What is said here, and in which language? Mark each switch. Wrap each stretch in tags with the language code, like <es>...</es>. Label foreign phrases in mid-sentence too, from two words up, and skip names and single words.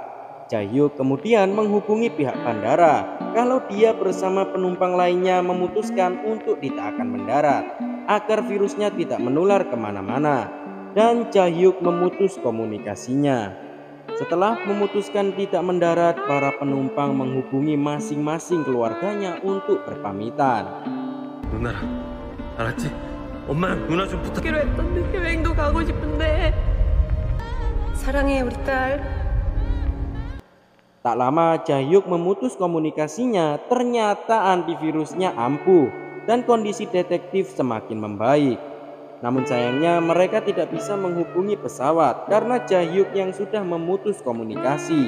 <id>Jae-hyuk kemudian menghubungi pihak bandara kalau dia bersama penumpang lainnya memutuskan untuk tidak akan mendarat agar virusnya tidak menular kemana-mana, dan Jae-hyuk memutus komunikasinya. Setelah memutuskan tidak mendarat, para penumpang menghubungi masing-masing keluarganya untuk berpamitan.</id> <ko>누나랑 알았지? 엄마랑 누나 좀 부탁. 가기로 했던데 여행도 가고 싶은데. 사랑해 우리 딸.</ko> <id>Tak lama Jae-hyuk memutus komunikasinya, ternyata antivirusnya ampuh dan kondisi detektif semakin membaik. Namun sayangnya mereka tidak bisa menghubungi pesawat karena Jae-hyuk yang sudah memutus komunikasi.</id>